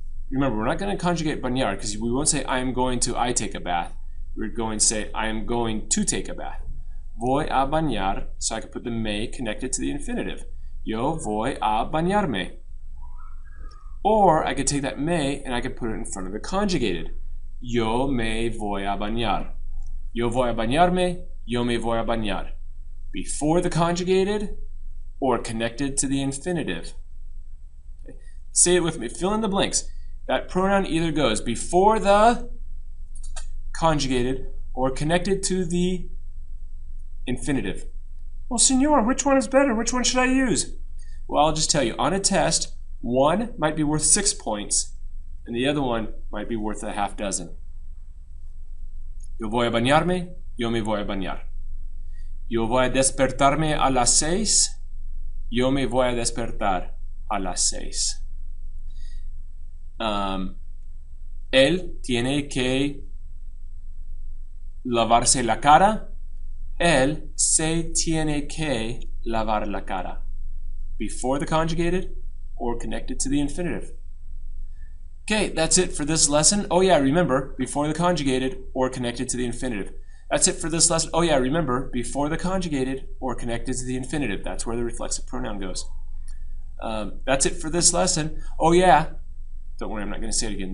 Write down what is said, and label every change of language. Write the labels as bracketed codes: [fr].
[en] Remember, we're not going to conjugate bañar because we won't say I am going to I take a bath. We're going to say I am going to take a bath. [es] Voy a bañar, [en] so I could put the me connected to the infinitive. [es] Yo voy a bañarme. [en] Or I could take that me and I could put it in front of the conjugated. [es] Yo me voy a bañar. Yo voy a bañarme, yo me voy a bañar. [en] Before the conjugated or connected to the infinitive. Okay. Say it with me. Fill in the blanks. That pronoun either goes before the conjugated or connected to the infinitive. Well, senor, which one is better? Which one should I use? Well, I'll just tell you. On a test, one might be worth 6 points, and the other one might be worth a half dozen. [es] Yo voy a bañarme, yo me voy a bañar. Yo voy a despertarme a las 6, yo me voy a despertar a las 6. Él tiene que lavarse la cara. Él se tiene que lavar la cara. [en] Before the conjugated or connected to the infinitive. Okay, that's it for this lesson. Oh yeah, remember, before the conjugated or connected to the infinitive. That's it for this lesson. Oh yeah, remember, before the conjugated or connected to the infinitive. That's where the reflexive pronoun goes. That's it for this lesson. Oh yeah. Don't worry, I'm not going to say it again.